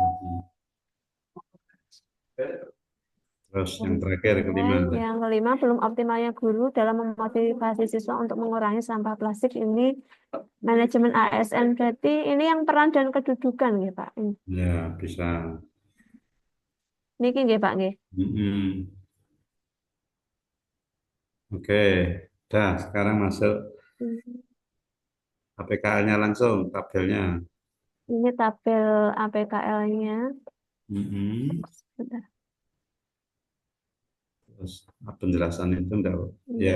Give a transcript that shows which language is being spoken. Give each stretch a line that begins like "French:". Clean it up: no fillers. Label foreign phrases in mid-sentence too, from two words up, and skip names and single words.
Indonesian: Terus yang terakhir kelima. Dan yang kelima, belum optimalnya guru dalam memotivasi siswa untuk mengurangi sampah plastik. Ini manajemen ASN. Berarti ini yang peran dan kedudukan, ya, Pak. Ya bisa. Niki, ya, Pak, nggih. Mm-mm. Oke, dah sekarang masuk APKL-nya langsung tabelnya. Ini tabel APKL-nya. Mm-mm. Bentar. Terus penjelasan itu enggak ya